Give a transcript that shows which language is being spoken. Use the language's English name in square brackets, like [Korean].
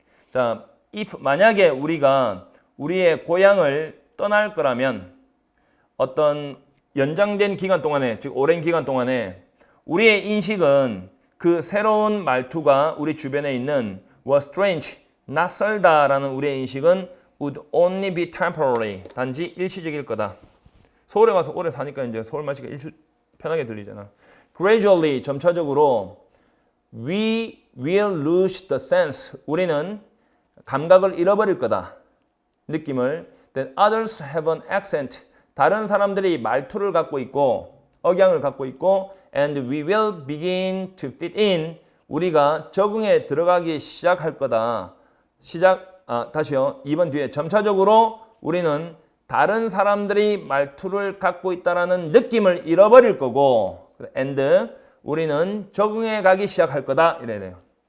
[Korean] 자, [English] if [Korean] 만약에 우리가 우리의 고향을 떠날 거라면 어떤 연장된 기간 동안에 즉 오랜 기간 동안에 우리의 인식은 그 새로운 말투가 우리 주변에 있는 [English] was strange, [Korean] 낯설다라는 우리의 인식은 [English] would only be temporary, [Korean] 단지 일시적일 거다. 서울에 와서 오래 사니까 이제 서울 말씨가 편하게 들리잖아. [English] Gradually, [Korean] 점차적으로 [English] we will lose the sense, [Korean] 우리는 감각을 잃어버릴 거다. 느낌을 [English] that others have an accent, [Korean] 다른 사람들이 말투를 갖고 있고 억양을 갖고 있고 [English] and we will begin to fit in [Korean] 우리가 적응에 들어가기 시작할 거다. 다시요. 2번 뒤에 점차적으로 우리는 다른 사람들이 말투를 갖고 있다라는 느낌을 잃어버릴 거고 and 우리는 적응해 가기 시작할 거다. 이래야 돼요.